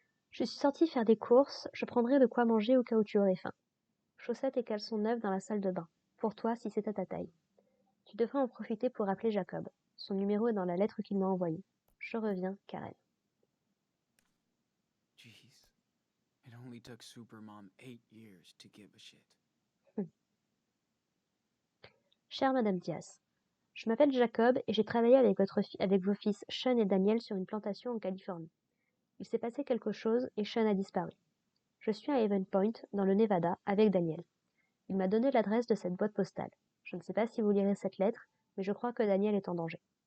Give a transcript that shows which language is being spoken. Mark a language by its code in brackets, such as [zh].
[fr] Je suis sortie faire des courses, je prendrai de quoi manger au cas où tu aurais faim. Chaussettes et caleçons neufs dans la salle de bain. Pour toi, si c'est à ta taille. Tu devrais en profiter pour appeler Jacob. Son numéro est dans la lettre qu'il m'a envoyée. Je reviens, Karen. [en] Jeez. It only took Supermom 8 years to give a shit. [fr] Chère Madame Diaz, je m'appelle Jacob et j'ai travaillé avec vos fils Sean et Daniel sur une plantation en Californie. Il s'est passé quelque chose et Sean a disparu. Je suis à Haven Point, dans le Nevada, avec Daniel. Il m'a donné l'adresse de cette boîte postale. Je ne sais pas si vous lirez cette lettre, mais je crois que Daniel est en danger.